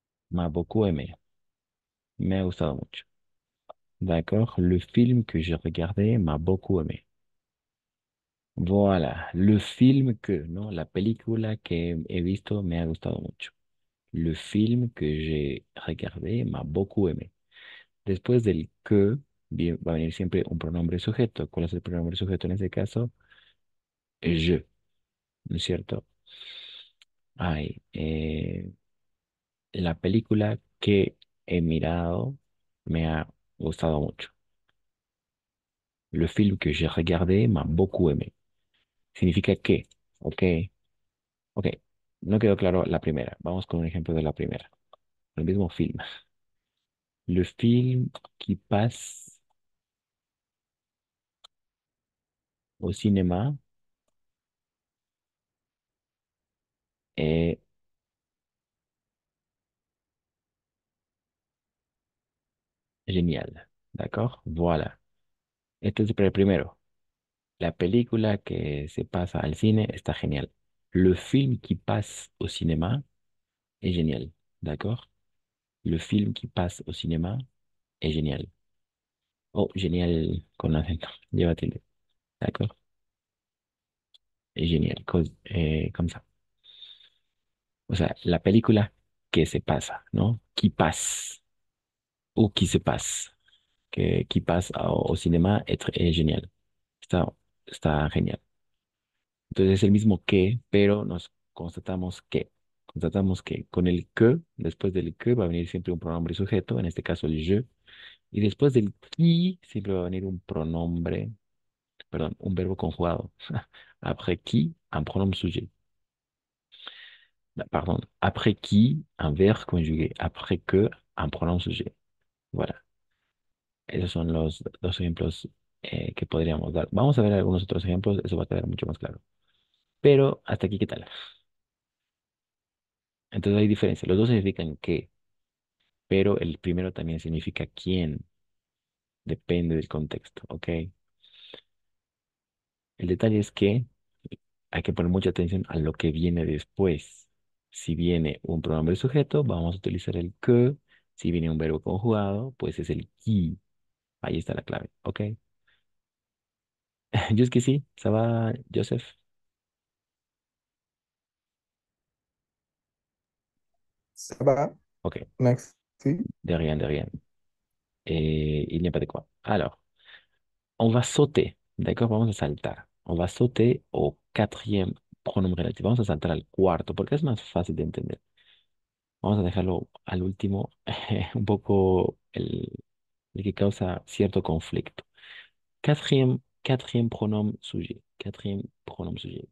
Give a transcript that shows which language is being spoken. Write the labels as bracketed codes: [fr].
[fr] m'a beaucoup aimé, [es] me ha gustado mucho. [fr] D'accord, le film que j'ai regardé m'a beaucoup aimé. Voilà, le film que, ¿no? [es] La película que he visto me ha gustado mucho. [fr] Le film que j'ai regardé m'a beaucoup aimé. [es] Después del que va a venir siempre un pronombre sujeto. ¿Cuál es el pronombre sujeto en este caso? Je, ¿no es cierto? Ay, la película que he mirado me ha gustado mucho. [fr] Le film que j'ai regardé m'a beaucoup aimé. [es] Significa que, ok, ok. No quedó claro la primera. Vamos con un ejemplo de la primera. El mismo film. [fr] Le film qui passe au cinéma est génial. ¿D'accord? Voilà. [es] Este es para el primero. La película que se pasa al cine está genial. [fr] Le film qui passe au cinéma est génial. D'accord? Le film qui passe au cinéma est génial. [es] Oh, génial con acento. Lleva tilde. [fr] D'accord? [es] Es génial. [fr] Comme ça. [es] O sea, la película que se pasa, ¿no? [fr] Qui passe. O qui se passe. Que qui passe au cinéma est génial. [es] Está, está genial. Entonces es el mismo que, pero nos constatamos que con el que, después del que va a venir siempre un pronombre sujeto, en este caso el je, y después del qui siempre va a venir un pronombre, perdón, un verbo conjugado. [fr] Après qui, un pronombre sujet. Pardon, après qui, un verbe conjugué. Après que, un pronom sujet. Voilà. [es] Esos son los dos ejemplos que podríamos dar. Vamos a ver algunos otros ejemplos, eso va a quedar mucho más claro. Pero hasta aquí, ¿qué tal? Entonces hay diferencia. Los dos significan qué, pero el primero también significa quién. Depende del contexto, ¿ok? El detalle es que hay que poner mucha atención a lo que viene después. Si viene un pronombre sujeto, vamos a utilizar el que. Si viene un verbo conjugado, pues es el qui. Ahí está la clave, ¿ok? Yo es que sí, [fr] ¿ça va, [es] Joseph? [fr] Ça va. Ok, Merci. de rien, de rien. Il n'y a pas de quoi. Alors, on va sauter, d'accord? [es] Vamos a saltar. [fr] On va sauter au quatrième pronom relatif. [es] Vamos a saltar al cuarto, porque es más fácil de entender. Vamos a dejarlo al último, un poco el que causa cierto conflicto. [fr] Quatrième pronom sujet. Quatrième pronom sujet.